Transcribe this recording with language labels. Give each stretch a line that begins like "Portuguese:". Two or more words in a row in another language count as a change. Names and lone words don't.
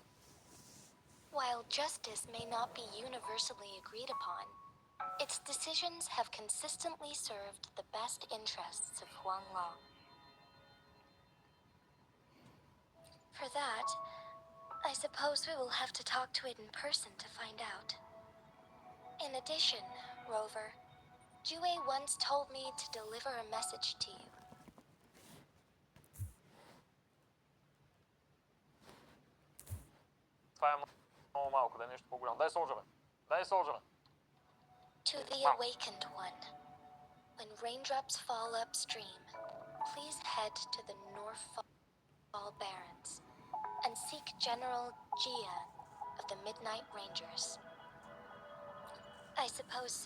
English: While justice may not be universally agreed upon, its decisions have consistently served the best interests of Huanglong. For that, I suppose we will have to talk to it in person to find out. In addition, Rover, Jue once told me to deliver a message to you.
Bulgarian: Това е много малко, да е нещо по-голямо. Дай солджа, бе. Дай солджа, бе.
English: To the awakened one, when raindrops fall upstream, please head to the Northfall Barrens and seek General Jian of the Midnight Rangers. I suppose so.